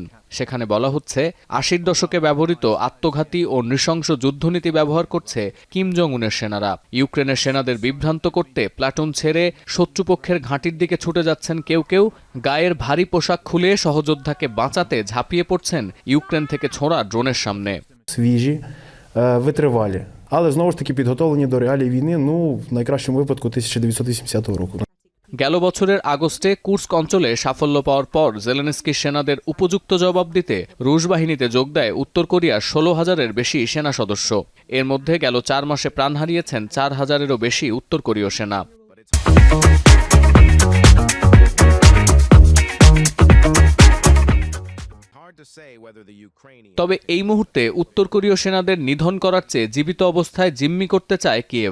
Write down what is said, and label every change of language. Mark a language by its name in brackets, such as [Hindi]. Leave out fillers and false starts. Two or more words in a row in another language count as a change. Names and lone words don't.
[Bangla] সেখানে বলা হচ্ছে, ৮০ দশকে ব্যবহৃত আত্মঘাতী ও নৃশংস যুদ্ধনীতি ব্যবহার করছে কিম জং উনের সেনারা। ইউক্রেনের সেনাদের বিভ্রান্ত করতে প্লাটুন ছেড়ে শত্রুপক্ষের ঘাঁটির দিকে ছুটে যাচ্ছেন কেউ কেউ, গায়ের ভারী পোশাক খুলে সহযোদ্ধাকে বাঁচাতে ঝাঁপিয়ে পড়ছেন ইউক্রেন থেকে ছোঁড়া ড্রোনের সামনে। [Ukrainian] Витривалі. Але знову ж таки підготовлені до реалій війни, в найкращому випадку 1980 року. [Bangla] গেল বছরের আগস্টে কুর্স্ক অঞ্চলে সাফল্য পাওয়ার পর জেলেনস্কি সেনাদের উপযুক্ত জবাব দিতে রুশ বাহিনীতে যোগ দেয় উত্তর কোরিয়ার ১৬,০০০-এর বেশি সেনা সদস্য। এর মধ্যে গেল ৪ মাসে প্রাণ হারিয়েছেন ৪,০০০-এরও বেশি উত্তর কোরীয় সেনা। তবে এই মুহূর্তে উত্তর কোরীয় সেনাদের নিধন করার চেয়ে জীবিত অবস্থায় জিম্মি করতে চায় কিয়েভ।